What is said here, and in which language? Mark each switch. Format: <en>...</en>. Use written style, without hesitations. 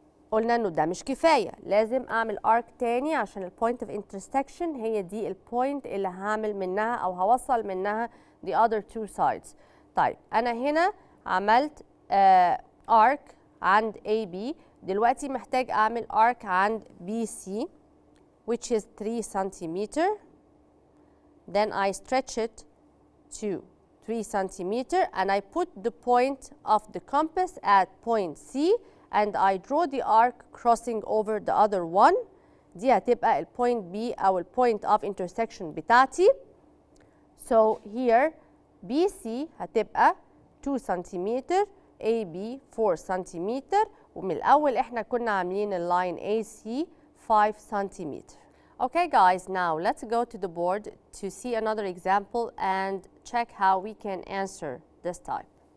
<ar>قلنا إنه ده مش كفاية، لازم أعمل arc تاني عشان البوينت of intersection هي دي البوينت اللي هعمل منها أو هوصل منها</ar> <en>the other two sides.</en> <ar>طيب أنا هنا عملت arc عند AB، دلوقتي محتاج أعمل arc عند BC</ar> <en>which is 3 centimeter. Then I stretch it to 3 centimeter and I put the point of the compass at point C and I draw the arc crossing over the other one.</en> <ar>دي هتبقى البوينت B أو البوينت of intersection بتاعتي.</ar> <en>So here</en> <ar>BC هتبقى 2 centimeter AB 4 centimeter ومن الأول إحنا كنا عاملين اللاين AC 5 centimeter.</ar> <en>Okay guys, now let's go to the board to see another example and check how we can answer this type.</en>